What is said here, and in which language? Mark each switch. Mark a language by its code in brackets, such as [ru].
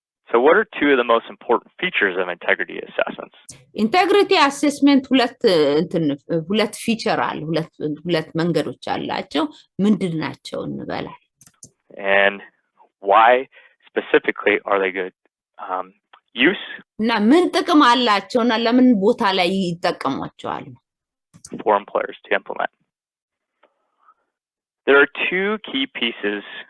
[en] So what are two of the most important features of integrity assessments? [am] Integrity assessment ሁለት ፊቸር አለ ሁለት መንገዶች አላቸው ምንድናቸው እንበላል [en] And why specifically are they good? Use [am] እና ምን ጥቅም አላቸውና ለምን ቦታ ላይ ይጠቀሟቸዋል [en] for employers to implement. There are two key pieces